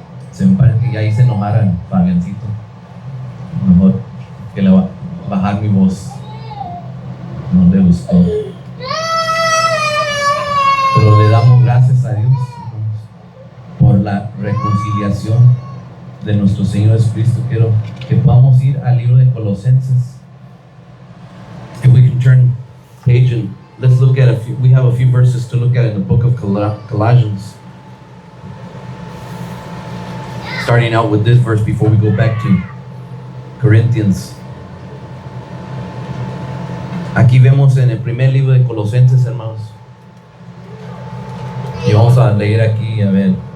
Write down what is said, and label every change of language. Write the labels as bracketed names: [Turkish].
[Spanish] Se me parece que ahí se enojara Fabiancito. Mejor que le va a bajar mi voz. No le gustó. Pero le damos gracias a Dios por la reconciliación de nuestro Señor Jesucristo. Quiero que podamos ir al libro de Colosenses. [English] If we can turn page and let's look at we have a few verses to look at in the book of Colossians. Starting out with this verse before we go back to Corinthians. [Spanish] Aquí vemos en el primer libro de Colosenses, hermanos. Y vamos a leer aquí, a ver.